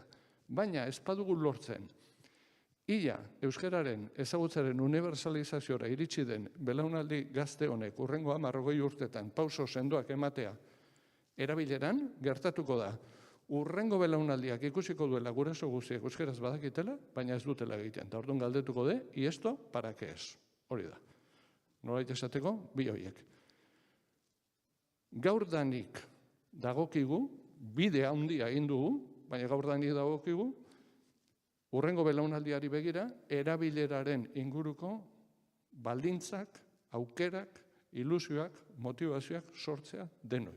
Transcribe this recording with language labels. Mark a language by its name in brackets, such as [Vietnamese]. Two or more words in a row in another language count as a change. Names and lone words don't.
[Basque] Baina ez badugu lortzen, ia euskararen ezagutzaren universalizazioa iritsi den belaunaldi gazte honek hurrengo 10 urtetan pauso sendoak ematea erabileran, gertatuko da. Urrengo belaunaldiak ikusiko duela guraso guztiek euskaraz badakitela, baina ez dutela egiten. Eta orduan galdetuko de, [Spanish] y esto, para qué es? [Basque] Hori da. Nolait esateko, bi horiek. Gaurdanik dagokigu, bide handia egin dugu, baina gaurdanik dagokigu, urrengo belaunaldiari begira, erabileraren inguruko baldintzak, aukerak, ilusioak, motivazioak sortzea denoi.